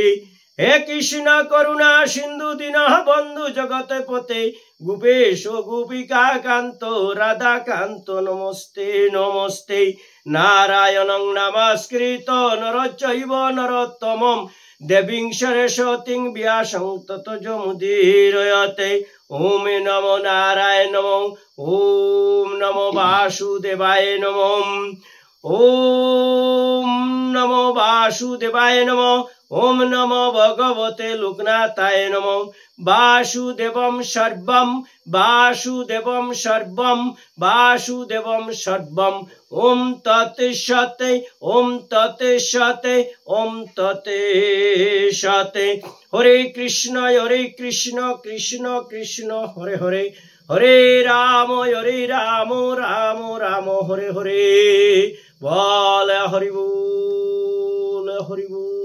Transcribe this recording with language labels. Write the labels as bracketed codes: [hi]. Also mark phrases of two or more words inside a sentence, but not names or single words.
[sa] হে কৃষ্ণ করুণা সিন্ধু দীন বন্ধু জগৎপতে গোপেশ গোপিকা কান্ত রাধা কান্ত নমস্তে নমস্তে। নারায়ণং নমস্কৃত নরচৈব নরোত্তমং দেবীং সরস্বতীং ব্যাসং ততো জমুদীরয়তে। ওম নমো নারায়ণ নমঃ। ওম নমো বাসুদেবায় নমঃ। ওম নমো বাসুদেবায় নমঃ। ওম নমো ভগবতে লোকনাথায় নমঃ। বাসুদেবম সর্বম বাসুদেবম সর্বম বাসুদেবম সর্বম। ওম তৎসৎ ওম তৎসৎ ওম তৎসৎ। হরে কৃষ্ণ কৃষ্ণ কৃষ্ণ হরে হরে হরে রাম রাম রাম হরে হরে। [bn] বল হরি বল হরি বল।